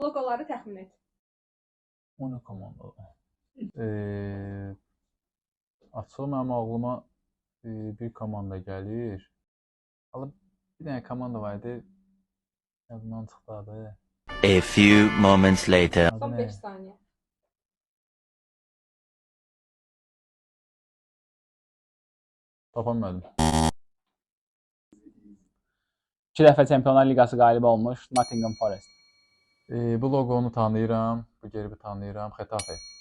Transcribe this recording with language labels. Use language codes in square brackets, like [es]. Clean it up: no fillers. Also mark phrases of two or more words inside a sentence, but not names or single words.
[az] Loqoları təxmin et. O nə komandadır? Açıq mənim ağlıma bir komanda gəlir. Alıb bir dənə komanda var idi. Yadımdan çıxdı adı. [en] A few moments later. [az] Son 5 saniyə. Tapamadım. 2 dəfə Çempionlar Liqası qalibi olmuş Nottingham Forest. Bu loqonu tanıyıram. Bu gerbi tanıyıram. Xetafe.